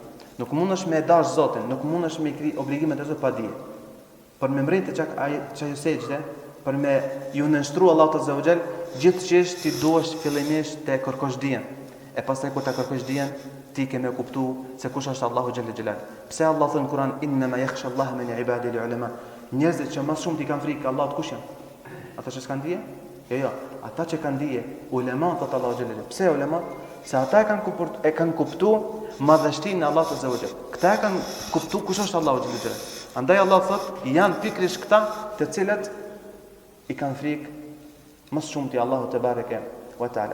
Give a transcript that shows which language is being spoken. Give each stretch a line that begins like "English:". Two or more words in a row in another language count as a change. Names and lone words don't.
Albanian: Nuk mundesh me dash Zotin, nuk mundesh me kri obligimet e Zotit pa di. Por me mrit të çak ajo sejdë, për me ju nënshtru Allah të zëvgjel, gjithçish ti duhesh fillimisht të kërkosh dijen. E pastaj kur ta kërkosh dijen, ti ke me kuptu se kush është Allahu
Arabic: جل جلاله.
Albanian: Pse Allah thon në Kur'an
Arabic: إنما يخشى الله من عبادي العلماء.
Albanian: Njerëzit që më shumë ti kanë frikë Allahut kush janë? Ata që s'kan dije? Jo, ata që kanë dije, ulemat të Allahu
Arabic: جل جلاله.
Albanian: Pse ulemat? Se ata e kanë kuptu madhështinë e Allahut
Arabic: عز وجل.
Albanian: Këta e kanë kuptu kush është Allahu
Arabic: جل جلاله.
Albanian: Andaj Allah thot janë pikërisht këta të cilët i kanë frikë më shumë ti Allahu
Arabic: تبارك وتعالى.